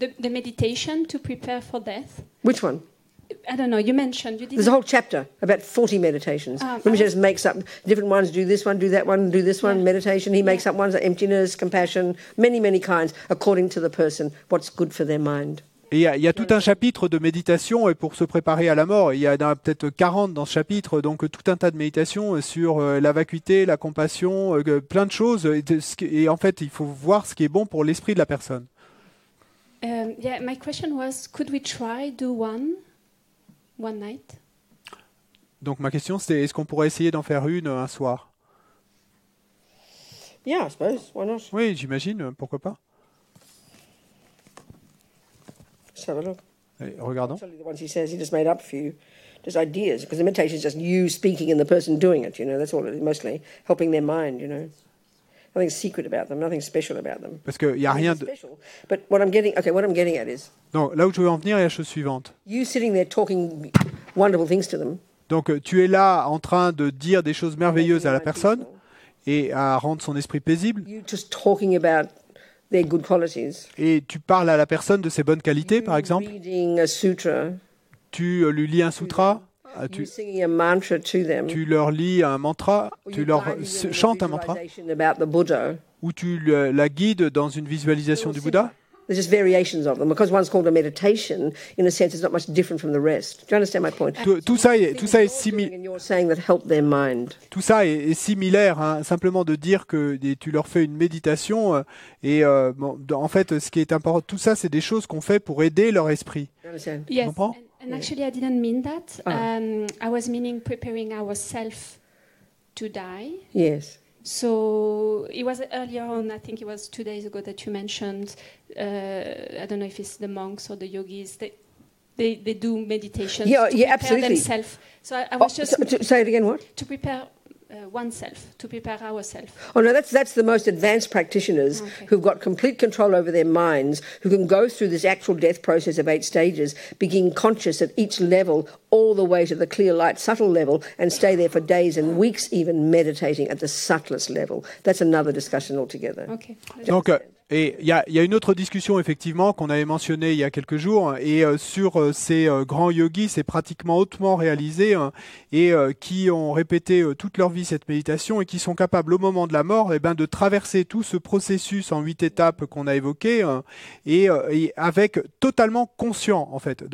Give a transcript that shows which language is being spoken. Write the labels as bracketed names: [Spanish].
[English] The meditation to prepare for death. Which one? I don't know. You mentioned you There's didn't. a whole chapter about 40 meditations. Rinpoche just makes up different ones, do this one, do that one, do this one, meditation. He makes up ones like emptiness, compassion, many, many kinds, according to the person, what's good for their mind. [French] Et il y a tout un chapitre de méditation et pour se préparer à la mort. Il y en a peut-être 40 dans ce chapitre, donc tout un tas de méditations sur la vacuité, la compassion, plein de choses. Et en fait, il faut voir ce qui est bon pour l'esprit de la personne. [English] Yeah, my question was, could we try do one night? [French] Donc ma question c'était, est-ce qu'on pourrait essayer d'en faire une un soir? [English] Yeah, I suppose. Why not? [French] Oui, j'imagine, pourquoi pas. [English] Let's have a look. [French] Allez, regardons. [English] Actually, the ones he says he just made up for you, just ideas, because the meditation is just you speaking and the person doing it, you know, that's all it is, mostly helping their mind, you know. Nothing secret about them, nothing special about them. [French] Parce qu'il n'y a rien de... [English] Special, but what I'm getting at is, [French] Donc là où je veux en venir, il y a la chose suivante. [English] you sitting there talking wonderful things to them. [French] Donc tu es là en train de dire des choses merveilleuses à la personne et à rendre son esprit paisible. [English] You just talking about their good qualities. [French] Et tu parles à la personne de ses bonnes qualités, par exemple. [English] Reading a sutra. [French] Tu lui lis un sutra. [English] You singing a mantra to them. [French] Tu leur lis un mantra. Tu leur chantes un mantra. [English] About the Buddha. [French] Ou tu la guides dans une visualisation du Bouddha. [English] There's just variations of them. Because one's called a meditation, in a sense, it's not much different from the rest. Do you understand my point? [French] Tout ça est similaire. [English] And you're saying that help their mind. [French] Tout ça est similaire, hein, simplement de dire que tu leur fais une méditation bon, en fait, ce qui est important, tout ça, c'est des choses qu'on fait pour aider leur esprit. [English] You understand? [French] Tu [English] Yes. [French] comprends? [English] And actually, I didn't mean that. I was meaning preparing ourselves to die. Yes. So it was earlier on, I think it was 2 days ago that you mentioned, I don't know if it's the monks or the yogis, they do meditation to prepare absolutely. themselves. So I was just Say it again, what? to prepare oneself, to prepare ourselves. Oh no, that's the most advanced practitioners who've got complete control over their minds, who can go through this actual death process of 8 stages, being conscious at each level, all the way to the clear light, subtle level, and stay there for days and weeks even meditating at the subtlest level. That's another discussion altogether. Okay. [French] Donc, et il y a une autre discussion effectivement qu'on avait mentionnée il y a quelques jours et sur ces grands yogis, c'est pratiquement hautement réalisé et qui ont répété toute leur vie cette méditation et qui sont capables au moment de la mort de traverser tout ce processus en 8 étapes qu'on a évoqué et avec totalement conscient en fait.